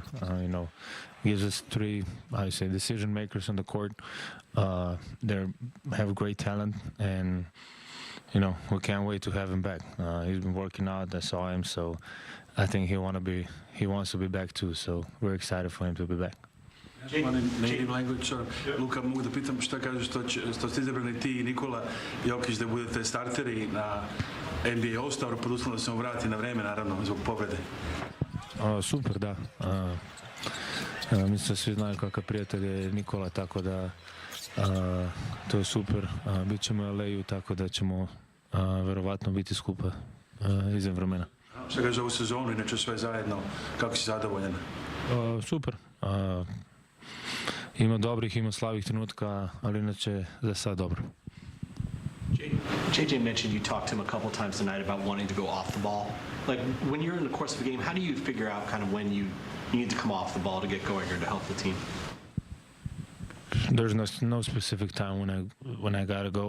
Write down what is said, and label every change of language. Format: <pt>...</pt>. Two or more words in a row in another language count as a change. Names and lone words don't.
<en>Gives us 3, decision makers on the court. They have great talent, and we can't wait to have him back. He's been working out. I saw him, so I think he wants to be back too. So we're excited for him to be back. One in native language.</en> <sr>Luka, mogu da pitam šta kažeš što ste izabrani ti i Nikola Jokić da budete starteri na NBA All-Staru pod uslovom da se on vrati na vreme, naravno, zbog povrede? Super, da. Mislim da svi znaju kakav prijatelj je Nikola, tako da to je super. Bićemo u LA-u, tako da ćemo verovatno biti skupa izvan vremena. Šta kaže ovu sezonu, inače sve zajedno, kako si zadovoljan? Super. Ima dobrih, ima slabih trenutka, ali inače za sad dobro.</sr> <en>JJ mentioned you talked to him a couple times tonight about wanting to go off the ball. Like, when you're in the course of a game, how do you figure out kind of when you need to come off the ball to get going or to help the team? There's no specific time when I gotta go.</en>